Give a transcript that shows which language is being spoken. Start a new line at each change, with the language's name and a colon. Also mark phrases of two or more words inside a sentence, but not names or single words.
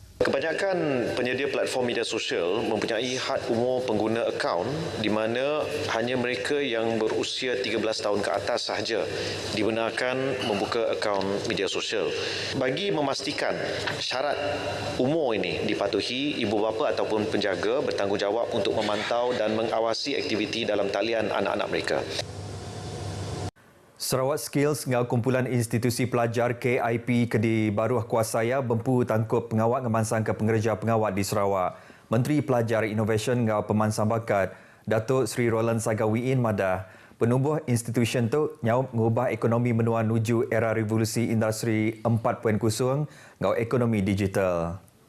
Malay: Kebanyakan penyedia platform media sosial mempunyai had umur pengguna akaun di mana hanya mereka yang berusia 13 tahun ke atas sahaja dibenarkan membuka akaun media sosial. Bagi memastikan syarat umur ini dipatuhi, ibu bapa ataupun penjaga bertanggungjawab untuk memantau dan mengawasi aktiviti dalam talian anak-anak mereka.
Iban: Sarawak Skills ngau kumpulan institusi pelajar KIP Kedi Baruh Kuasaya bempu tangkup pengawat ngemansang ke pengerja pengawat di Sarawak. Menteri Pelajar Innovation ngau pemansang bakat Datuk Sri Roland Sagawiin madah penubuh institusi tu nyau mengubah ekonomi menua nuju era revolusi industri 4.0 ngau ekonomi digital.